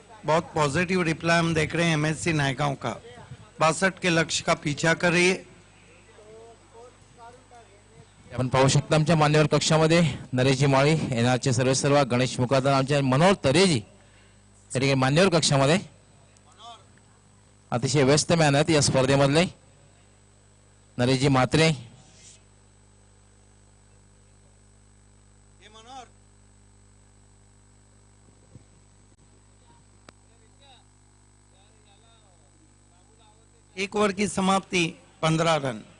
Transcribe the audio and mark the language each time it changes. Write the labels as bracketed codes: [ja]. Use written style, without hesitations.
[hi] बहुत positive reply हम देख रहे हैं एमएससी नायगांव का. 62 के लक्ष्य का पीछा कर रही है. [mr] आपण पाहू शकता आमच्या मान्यवर कक्षामध्ये नरेशजी माळी, एनआरचे सर्वेसर्वा गणेश मुकादम, आमचे मनोहर तरेजी या ठिकाणी मान्यवर कक्षामध्ये अतिशय व्यस्त मॅन आहेत या स्पर्धेमधले. [hi] नरेशजी म्हात्रे, एक ओवर की समाप्ति 15 रन.